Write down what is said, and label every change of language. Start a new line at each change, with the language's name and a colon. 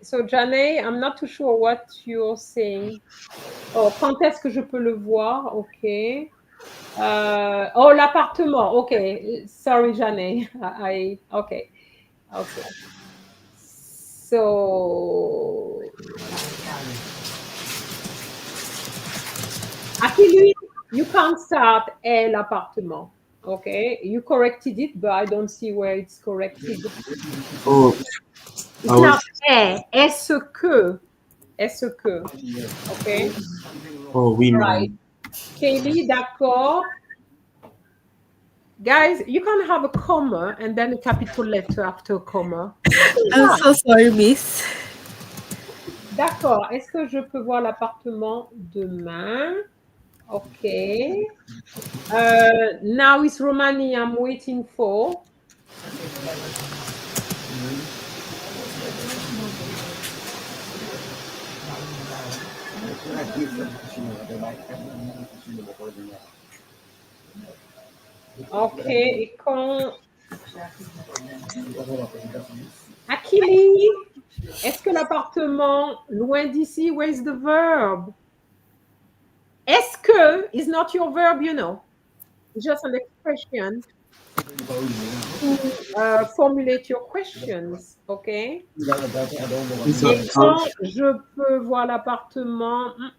English: So, Janae, I'm not too sure what you're saying.
French: Oh, quand est-ce que je peux le voir?
English: Okay. Oh, l'appartement. Okay. Sorry, Janae. Okay. Okay. So, actually, you can't start l'appartement. Okay. You corrected it, but I don't see where it's corrected. Oh, It's not est-ce que. Est-ce que. Okay.
French: oh, oui,
English: Right. madam.
French: Kaylee, d'accord.
English: Guys, you can have a comma and then a capital letter after a comma. I'm so sorry, miss.
French: D'accord. Est-ce que je peux voir l'appartement demain?
English: Okay. Now it's Romani I'm waiting for.
French: Ok, et quand... Akili, est-ce que l'appartement loin d'ici,
English: where is the verb? Est-ce que is not your verb, you know. It's just an expression to formulate your questions, ok? So,
French: Et quand je peux voir l'appartement...